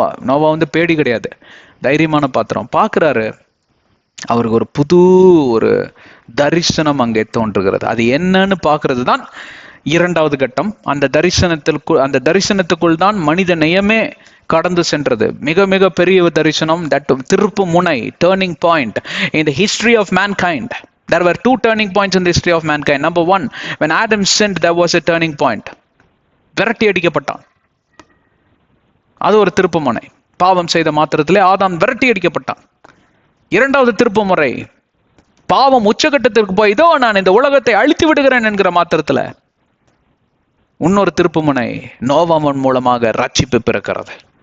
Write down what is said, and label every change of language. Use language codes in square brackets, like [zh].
[ta] நோவா வந்து பேடி கிடையாது, தைரியமான பாத்திரம். பார்க்குறாரு, அவருக்கு ஒரு புது ஒரு தரிசனம் அங்கே தோன்றுகிறது. அது என்னன்னு பார்க்கறது தான் 2வது கட்டம். அந்த தரிசனத்துக்குள் தான் மனித நேயமே கடந்து சென்றது. மிக மிக பெரிய தரிசனம், தட் திருப்பு முனை, turning point [en] in the history of mankind. There were 2 turning points in the history of mankind. Number 1, when Adam sinned, there was a turning point. [ta] விரட்டி அடிக்கப்பட்டான், அது ஒரு திருப்பு முனை. பாவம் செய்த மாத்திரத்திலே ஆதாம் விரட்டி அடிக்கப்பட்டான். 2வது திருப்பு முறை, பாவம் உச்சகட்டத்திற்கு போய் இதோ நான் இந்த உலகத்தை அழித்து விடுகிறேன் என்கிற மாத்திரத்துல இன்னொரு திருப்பு முனை, நோவாவின் மூலமாக ரட்சிப்பு பிறக்கிறது.